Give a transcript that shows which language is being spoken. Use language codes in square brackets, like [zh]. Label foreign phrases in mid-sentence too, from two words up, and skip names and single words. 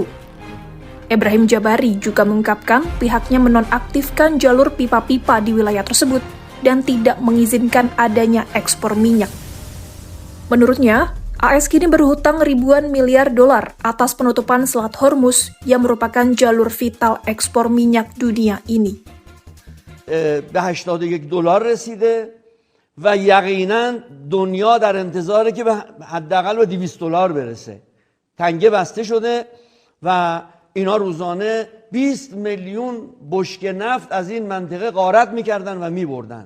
[id] Ebrahim Jabari juga mengungkapkan pihaknya menonaktifkan jalur pipa-pipa di wilayah tersebut dan tidak mengizinkan adanya ekspor minyak. Menurutnya, AS kini berhutang ribuan miliar dolar atas penutupan Selat Hormuz yang merupakan jalur vital ekspor minyak dunia ini. [fa] به 81 دلار رسیده و یقینا دنیا در انتظاره که به حداقل به 200 دلار برسه. تنگه بسته شده و اینا روزانه 20 میلیون بشکه نفت از این منطقه غارت میکردن و میبردن.